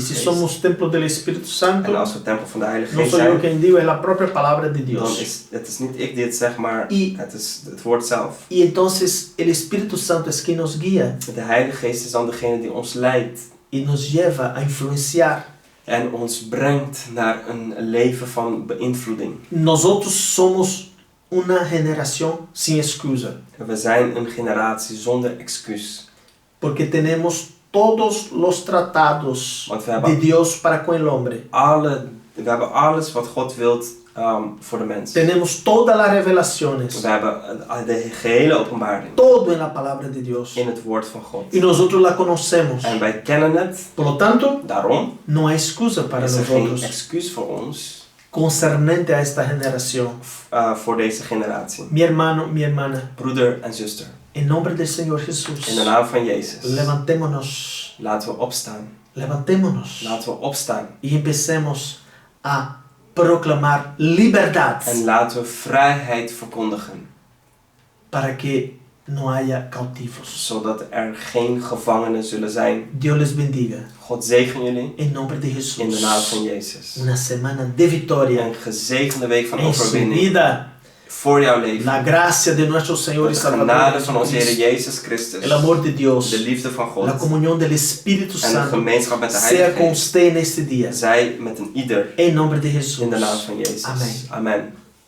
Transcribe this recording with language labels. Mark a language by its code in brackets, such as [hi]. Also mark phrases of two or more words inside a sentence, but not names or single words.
[es] Y si [nl] Geest. [es] somos templo del Espíritu [nl] En [es] Santo, [nl] als we tempel van de Heilige [es] no [nl] Geest [es] soy yo [nl] zijn, [es] quien digo, es la propia palabra de [nl] dan [es] Dios. [nl] is het niet ik die het zeg, maar [es] Y- [nl] het is het woord zelf. [es] Y entonces el Espíritu Santo es quien nos guía [nl] De Heilige Geest is dan degene die ons leidt [es] y nos lleva a influenciar. [nl] en ons brengt naar een leven van beïnvloeding. [es] Nosotros somos una generación sin excusa, [nl] We zijn een generatie zonder excuus. [es] porque tenemos todos los tratados [nl] Want we [es] de [nl] hebben, [es] Dios para con el hombre. [nl] we hebben alles wat God wilt voor de mens. [es] Tenemos todas las revelaciones, [nl] We hebben de gehele openbaring [es] todo en la palabra de Dios. [nl] in het woord van God. [es] Y nosotros la conocemos. [nl] En wij kennen het, [es] Por lo tanto, [nl] daarom [es] no hay excusa para [nl] is er geen [es] nosotros [nl] excuus voor ons [es] concernente a esta generación. [nl] voor deze generatie. [es] Mi hermano, mi hermana, [nl] Broeder en zuster, [es] en nombre del Señor Jesús, [nl] in de naam van Jezus, [es] levantémonos, [nl] laten we opstaan. [es] levantémonos [nl] Laten we opstaan [es] y empecemos a proclamar libertad [nl] en laten we vrijheid verkondigen, [es] para que no haya cautivos. [nl] zodat er geen gevangenen zullen zijn. [es] Dios les bendiga. [nl] God zegen jullie [es] En nombre de Jesús. [nl] in de naam van Jezus. [es] Una semana de victoria [nl] Een gezegende week van [es] en su [nl] overwinning [es] vida. [nl] voor jouw leven. [es] La gracia de nuestro Señor y [nl] De [es] Salvador [nl] genade van onze Heer [es] Jesucristo, [nl] Jezus Christus, [es] el amor de Dios, [nl] de liefde van [es] la [nl] God [es] comunión del Espíritu [nl] en de [es] Santo [nl] gemeenschap met de [es] sea [nl] Heilige [es] con [nl] Geest, [es] usted en este día. [nl] zij met een ieder [es] En nombre de Jesús. [nl] in de naam van Jezus. [es] Amén. [nl] Amen.